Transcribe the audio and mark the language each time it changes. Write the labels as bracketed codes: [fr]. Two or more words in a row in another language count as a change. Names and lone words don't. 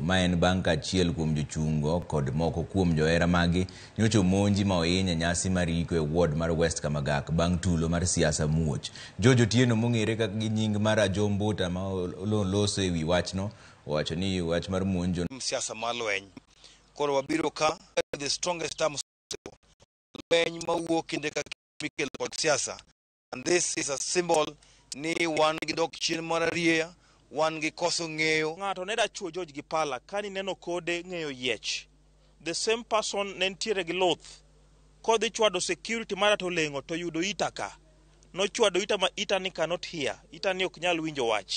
[luo] Ma en bang' ka achiel kuom jochungo kod moko kuom johera magi nyocho monji ma ohinya nyasi mariko e ward mar West Kamagak bang' tulo mar siasa muoch. Jojo Tieno mong'ere kaka gi nying mar Ajombuta ma loso e wi wachno owacho ni wach mar monjo siasa malweny. Koro wabiro ka [en] the strongest terms [luo] lweny mawuok kinde ka mikelo kod siasa, [en] and this is a symbol [luo] ni wan gi dok chien mararie, wan gi koso ng'eyo. Ng'ato ne da chuo George Gipala kani neno kode ng'eyo yiech. [en] The same person [luo] ne ntiere gi loth kodhi chwado security mara to lengo to yudo itaka. No chwado ita ma ita ni [en] cannot hear, [luo] ita ni ok nyal winjo wach.